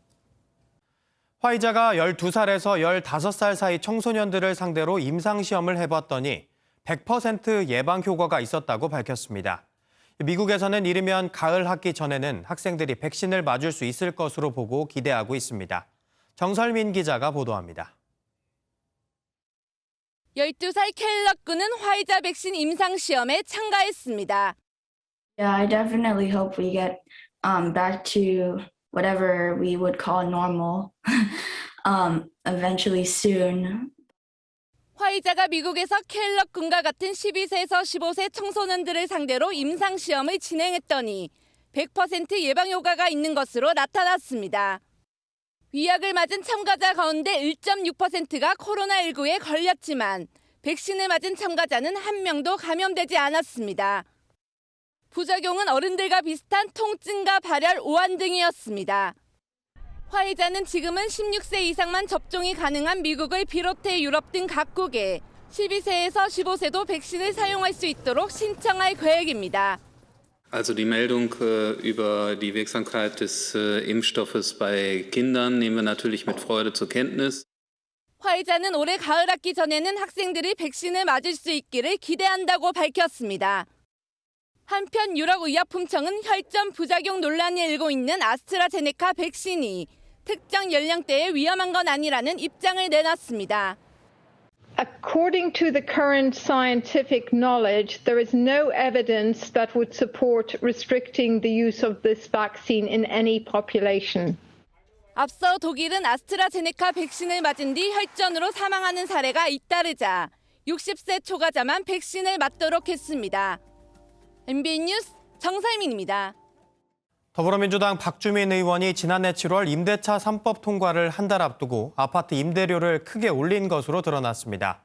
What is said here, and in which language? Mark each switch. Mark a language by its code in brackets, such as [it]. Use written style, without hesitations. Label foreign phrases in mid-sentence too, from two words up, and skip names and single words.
[ko] 화이자가 12살에서 15살 사이 청소년들을 상대로 임상시험을 해봤더니 100% 예방 효과가 있었다고 밝혔습니다. 미국에서는 이르면 가을 학기 전에는 학생들이 백신을 맞을 수 있을 것으로 보고 기대하고 있습니다. 정설민 기자가 보도합니다. 12살 켈럭 군은 화이자 백신 임상시험에 참가했습니다. [en] Yeah, I definitely hope we get back to whatever we would call normal eventually soon. [ko] 화이자가 미국에서 켈럭 군과 같은 12세에서 15세 청소년들을 상대로 임상시험을 진행했더니 100% 예방 효과가 있는 것으로 나타났습니다. 위약을 맞은 참가자 가운데 1.6%가 코로나19에 걸렸지만 백신을 맞은 참가자는 한 명도 감염되지 않았습니다. 부작용은 어른들과 비슷한 통증과 발열, 오한 등이었습니다. 화이자는 지금은 16세 이상만 접종이 가능한 미국을 비롯해 유럽 등 각국에 12세에서 15세도 백신을 사용할 수 있도록 신청할 계획입니다. [de] Also die Meldung über die Wirksamkeit des Impfstoffes bei Kindern nehmen wir natürlich mit Freude zur Kenntnis. [ko] 화이자는 올해 가을 학기 전에는 학생들이 백신을 맞을 수 있기를 기대한다고 밝혔습니다. 한편 유럽의약품청은 혈전 부작용 논란이 일고 있는 아스트라제네카 백신이 특정 연령대에 위험한 건 아니라는 입장을 내놨습니다. [en] According to the current scientific knowledge, there is no evidence that would support restricting the use of this vaccine in any population. [ko] 앞서 독일은 아스트라제네카 백신을 맞은 뒤 혈전으로 사망하는 사례가 잇따르자 60세 초과자만 백신을 맞도록 했습니다. MBN 뉴스 정살민입니다. 더불어민주당 박주민 의원이 지난해 7월 임대차 3법 통과를 한 달 앞두고 아파트 임대료를 크게 올린 것으로 드러났습니다.